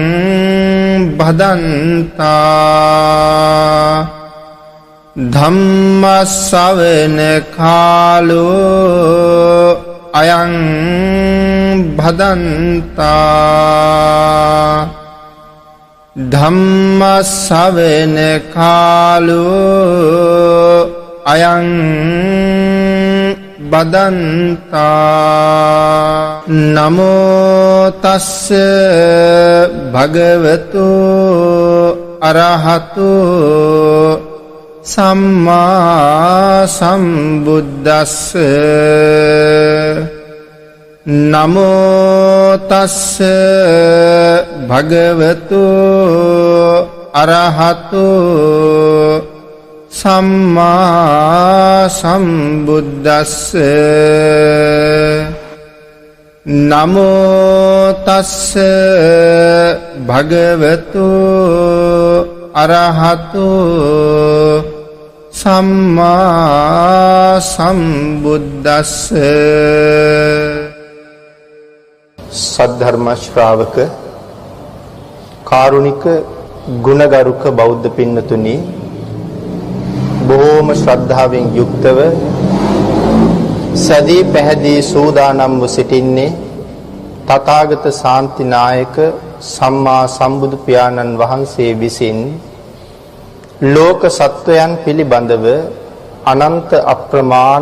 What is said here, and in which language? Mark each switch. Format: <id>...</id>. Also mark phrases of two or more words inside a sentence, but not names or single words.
<pi>भदन्ता धम्म सवन कालो अयं भदन्ता धम्म सवन कालो अयं बदन्ता नमो तस्स भगवतो अरहतो सम्मा सम्बुद्दस्स नमो तस्स भगवतो अरहतो सम्मा सम्बुद्दस्स नमो तस्स भगवतो अरहतो सम्मा सम्बुद्दस्स।</pi> <si>සද්ධර්ම ශ්‍රාවක කාරුණික ගුණගරුක බෞද්ධ पिන්නතුනි බොහෝම ශ්‍රද්ධාවෙන් යුක්තව සදී පැහැදී සූදානම්ව සිටින්නේ තථාගත ශාන්තිනායක සම්මා සම්බුදු පියාණන් වහන්සේ විසින් ලෝක සත්වයන් පිළිබඳව අනන්ත අප්‍රමාණ</si>